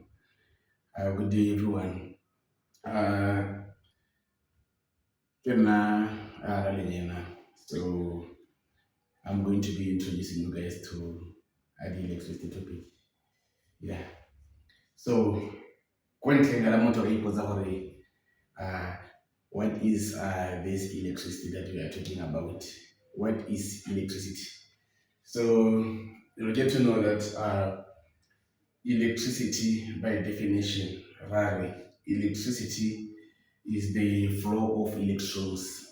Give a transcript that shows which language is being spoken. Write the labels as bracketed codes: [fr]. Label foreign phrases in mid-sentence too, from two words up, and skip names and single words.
[en] Good day, everyone. Uh, Kena, Raleigh. So I'm going to be introducing you guys to the electricity topic. Yeah. So, when [tn] ngala motho re ipotsa gore [en] uh, what is this electricity that we are talking about? What is electricity? So you'll get to know that electricity, by definition, rare, electricity is the flow of electrons.